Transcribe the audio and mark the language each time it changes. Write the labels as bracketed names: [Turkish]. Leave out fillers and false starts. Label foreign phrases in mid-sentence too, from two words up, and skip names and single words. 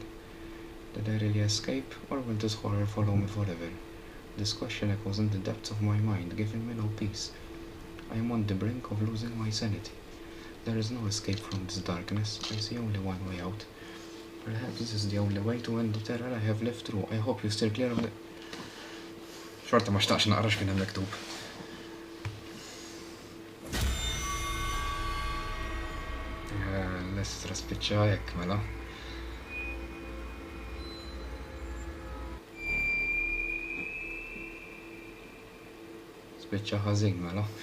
[English] Did I really escape, or will this horror follow me forever? This question echoes in the depths of my mind, giving me no peace. I am on the brink of losing my sanity. There is no escape from this darkness. I see only one way out. Perhaps this is the only way to end the terror I have lived through. I hope you steer clear of the... [Maltese] Xorta ma xtaqx naqra x'kien hemm miktub. L-estra spiċċa hekk mela. Spiċċa ħażin mela.